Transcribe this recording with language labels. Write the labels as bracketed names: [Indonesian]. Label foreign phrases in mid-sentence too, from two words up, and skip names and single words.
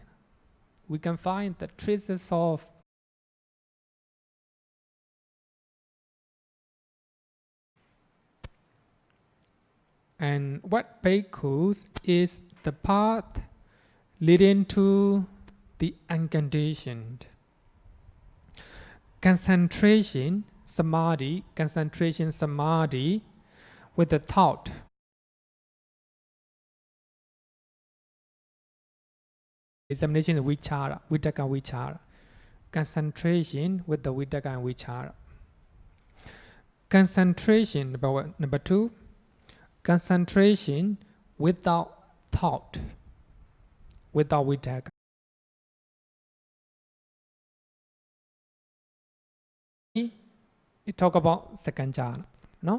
[English] We can find the traces of and what bhikkhus is the path leading to the unconditioned. Concentration samadhi with the thought. Examination of vichara, [Pali] vitakka vichara. [English] Concentration with the vitakka and vichara. Concentration, number 2. Concentration without thought, without vitakka. We talk about second jhana, no?